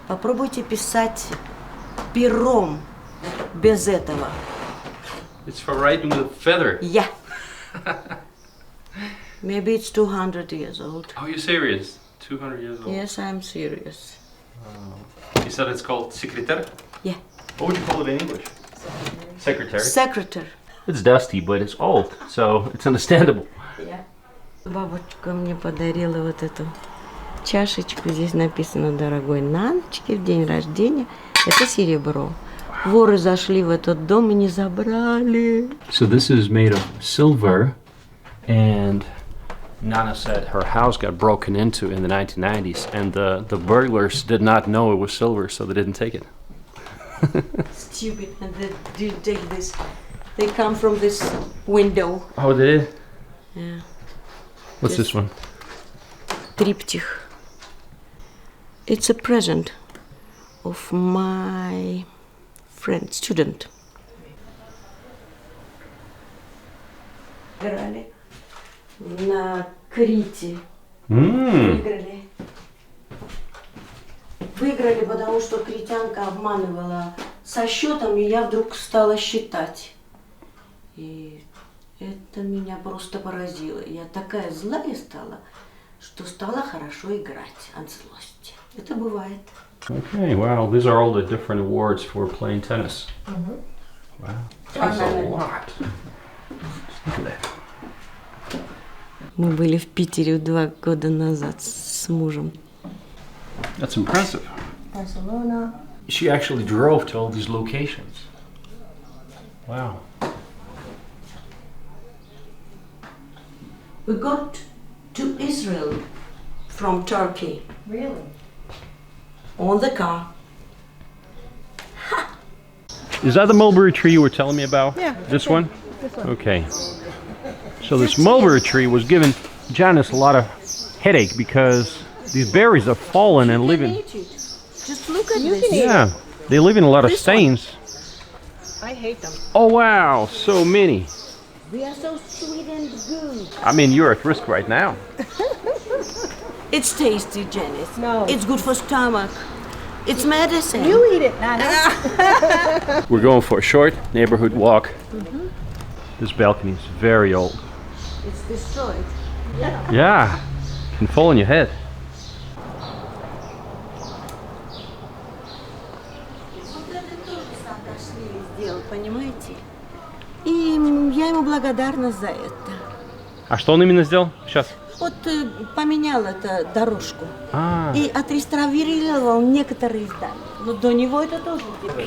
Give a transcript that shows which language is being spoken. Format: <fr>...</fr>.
<ru>Попробуйте писать пером без этого.</ru> <en>It's for writing with a feather. Yeah. Maybe it's 200 years old. Oh, you serious? 200 years old. Yes, I'm serious. You said it's called secretary? Yeah. What would you call it in English? Secretary. Secretary. It's dusty, but it's old, so it's understandable. Yeah.</en> <ru>Бабушка мне подарила вот эту чашечку. Здесь написано «Дорогой Наночке в день рождения». Это серебро. Воры зашли в этот дом и не забрали.</ru> <en>So this is made of silver, and Nana said her house got broken into in the 1990s, and the burglars did not know it was silver, so they didn't take it. Stupid. And they did take this. They come from this window. Oh, they did? Yeah. What's this one? Triptych. It's a present of my friend, student.</en> <ru>Играли на Крите. Выиграли. Выиграли, потому что критянка обманывала со счетом, и я вдруг стала считать. И это меня просто поразило. Я такая злая стала, что стала хорошо играть от злости. Это бывает.</ru> <en>Okay, wow, these are all the different awards for playing tennis. Wow, that's a lot. Look at that.</en> <ru>Мы были в Питере 2 года назад с мужем.</ru> <en>That's impressive. Barcelona. She actually drove to all these locations. Wow. We got to Israel from Turkey Really? on the car. Is that the mulberry tree you were telling me about? Yeah. This one? This one. Okay. So this mulberry tree was giving Janice a lot of headache because these berries are falling and leaving. Just look at this. Yeah, they leave in a lot of This one. stains. I hate them. Oh wow, so many. They are so sweet and good. I mean, you're at risk right now. It's tasty, Janice. No. It's good for stomach. It's medicine. You eat it, Nana. We're going for a short neighborhood walk. This balcony is very old. It's destroyed. Yeah, can fall on your head.</en> <ru>Вот это тоже Саакашвили сделал, понимаете? И я ему благодарна за это. А что он именно сделал? Сейчас. Вот поменял эту дорожку. Ah, И отреставрировал некоторые здания. Но до него это тоже теперь.</ru>